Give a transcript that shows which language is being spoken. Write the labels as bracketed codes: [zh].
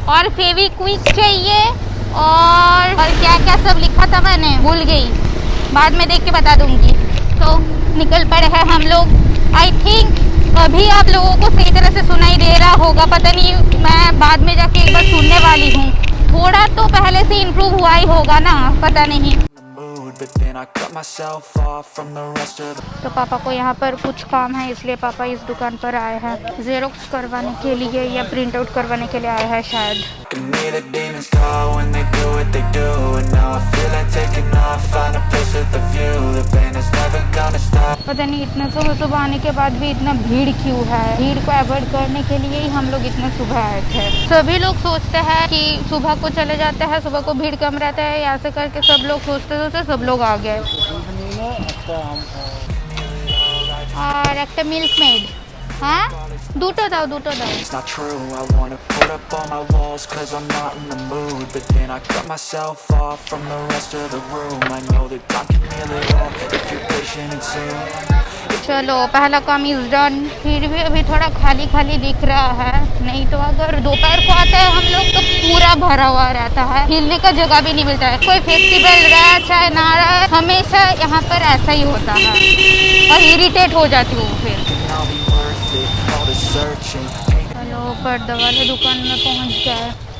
[hi] और फेविक्विक चाहिए और क्या क्या सब लिखा था मैंने भूल गई, बाद में देख के बता दूंगी। तो निकल पड़े हैं हम लोग। [en] I think [hi] अभी आप लोगों को सही तरह से सुनाई दे रहा होगा, पता नहीं, मैं बाद में जाके एक बार सुनने वाली हूँ। थोड़ा तो पहले से इम्प्रूव हुआ ही होगा ना, पता नहीं। [en] But then I cut myself off from the rest of the. [hi] तो पापा को यहाँ पर कुछ काम है, इसलिए पापा इस दुकान पर आए हैं जेरोक्स करवाने के लिए या प्रिंट आउट करवाने के लिए आए हैं शायद। [en] I can hear the demons call when they do what they do. And now I feel like taking off, find a place with a view. The pain is never gonna stop. [hi] पता नहीं इतना सुबह सुबह आने के बाद भी इतना भीड़ क्यों है। भीड़ को अवॉइड करने के लिए ही हम लोग इतना सुबह आए थे। सभी लोग सोचते हैं कि सुबह को चले जाते हैं, सुबह को भीड़ कम रहता है, ऐसे करके सब लोग सोचते सब लोग आ गए। और एक मिल्क मेड, हाँ [bn] দুটো দাও দুটো দাও। [en] It's not true, I wanna put up all my walls cause I'm not in the mood. But then I cut myself off from the rest of the room. I know that time can heal it all if you're patient and soon. [hi] चलो पहला काम [en] Is done. [hi] फिर भी अभी थोड़ा खाली खाली दिख रहा है, नहीं तो अगर दोपहर को आता है हम लोग तो पूरा भरा हुआ रहता है, हिलने का जगह भी नहीं मिलता है। कोई फेस्टिवल रहा चाहे ना रहा, हमेशा यहाँ पर ऐसा ही होता है और इरिटेट हो जाती हूँ फिर। [en] I'll be worth it, all the searching. [hi] चलो पर्दा वाले दुकान में पहुँच गए।